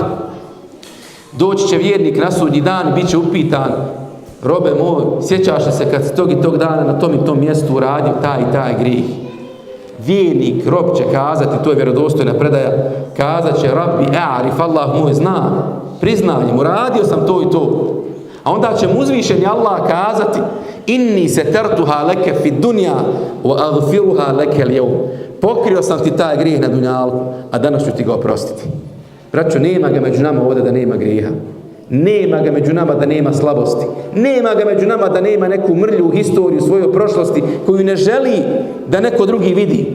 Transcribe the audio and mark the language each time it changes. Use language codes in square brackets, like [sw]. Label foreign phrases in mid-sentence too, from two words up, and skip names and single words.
[bs] Doći će vjernik na sudnji dan i bit će upitan: robe moj, sjećaš li se kad si tog i tog dana na tom i tom mjestu uradio taj i taj grijeh? Vjernik, rob će kazati, to je vjerodostojna predaja, kazat će: [ar] ربي أعرف, [bs] Allah moj zna, priznajem, uradio sam to i to. A onda će mu uzvišeni Allah kazati: [ar] إني سترتها لك في الدنيا وأغفرها لك اليوم. [bs] Pokrio sam ti taj grijeh na dunjalku, a danas ću ti ga oprostiti. Braćo, nema ga među nama ovdje da nema grijeha. Nema ga među nama da nema slabosti. Nema ga među nama da nema neku mrlju historiju svojoj prošlosti koju ne želi da neko drugi vidi.